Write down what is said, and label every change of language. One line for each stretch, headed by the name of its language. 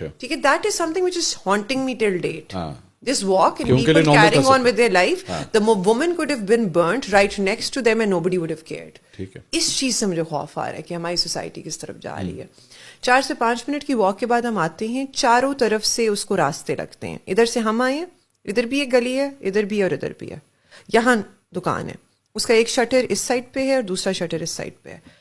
Urdu: ٹھیک ہے,
English: That is something which is haunting me till date. This walk and people carrying on with their life, the woman could have been burnt right next to them and nobody would have cared.
Urdu: اس چیز سے مجھے خوف آ رہا ہے کہ ہماری society کس طرف جا رہی ہے. 4 سے 5 منٹ کی واک کے بعد ہم آتے ہیں, چاروں طرف سے اس کو راستے لگتے ہیں. ادھر سے ہم آئے ہیں, ادھر بھی ایک گلی ہے, ادھر بھی اور ادھر بھی ہے. یہاں دکان ہے, اس کا ایک شٹر اس سائڈ پہ ہے اور دوسرا شٹر اس سائڈ پہ ہے.